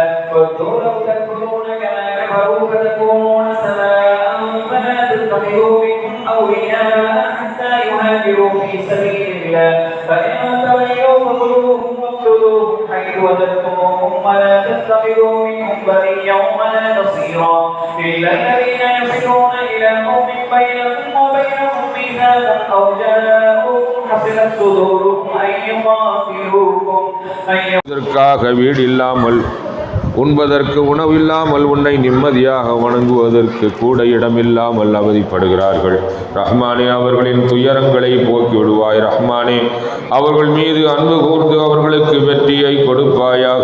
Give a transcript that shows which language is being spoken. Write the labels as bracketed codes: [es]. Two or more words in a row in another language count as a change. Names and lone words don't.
[ar] ودوا لو تكفرون كما كفروا فتكونون سواء فلا تتخذوا منهم أولياء حتى يهاجروا في سبيل الله فإن تولوا فخذوهم واقتلوهم حيث وجدتموهم ولا تتخذوا منهم وليا ولا نصيرا إلا الذين يصلون إلى قوم بينكم وبينهم ميثاق أو جاءوكم حصلت صدورهم أن يقاتلوكم [ta] இதற்காக வீடு இல்லாமல் உண்பதற்கு உணவில்லாமல் உன்னை நிம்மதியாக வணங்குவதற்கு கூட இடமில்லாமல் அவதிப்படுகிறார்கள். ரஹ்மானே, அவர்களின் துயரங்களை போக்கி விடுவாய். ரஹ்மானே, அவர்கள் மீது அன்பு கூர்ந்து அவர்களுக்கு வெற்றியை கொடுப்பாயாக.